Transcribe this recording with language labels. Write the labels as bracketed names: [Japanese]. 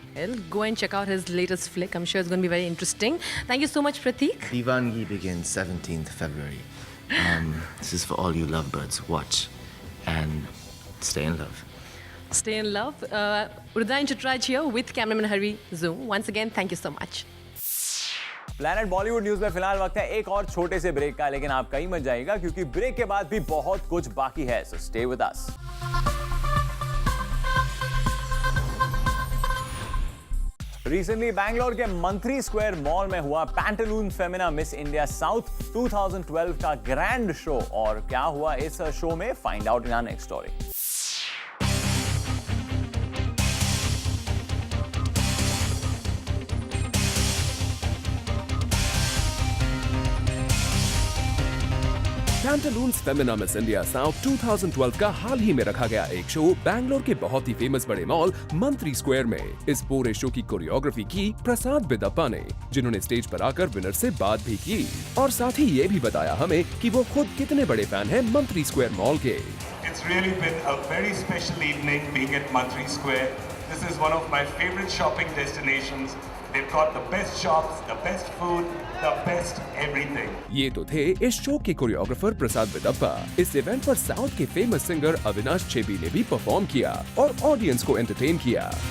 [English] Well, go and check out his latest flick. I'm sure it's going to be very interesting. Thank you so much, Pratik. Divangi begins 17th February. This is for all you lovebirds. Watch and stay in love. Stay in love. Rudran Chitraj here with cameraman Hari Zoom. Once again, thank you so much. [Hindi] Planet Bollywood news में फिलहाल वक्त है एक और छोटे से break का, लेकिन आप कहीं मत जाइएगा क्योंकि ब्रेक के बाद भी बहुत कुछ बाकी है. So stay with us. Recently Bangalore के मंत्री स्क्वायर मॉल में हुआ pantaloon Femina miss India south 2012 का ग्रैंड शो. और क्या हुआ इस शो में, find out in our next story. Pantaloons Femina miss India south 2012 का हाल ही में रखा गया एक शो बैंगलोर के बहुत ही फेमस बड़े मॉल मंत्री स्क्वायर में. इस पूरे शो की कोरियोग्राफी की प्रसाद बिदप्पा ने, जिन्होंने स्टेज पर आकर विनर से बात भी की और साथ ही ये भी बताया हमें कि वो खुद कितने बड़े फैन हैं मंत्री स्क्वायर मॉल के. [English] It's really been a very special evening being at Mantri Square. This is one of my favorite shopping destinations. They've got the best shops, the best food, the best everything. [Hindi] ये तो थे इस show के choreographer प्रसाद बिदप्पा. इस event पर south के famous singer Avinash छेबी ने भी परफॉर्म किया और ऑडियंस को एंटरटेन किया.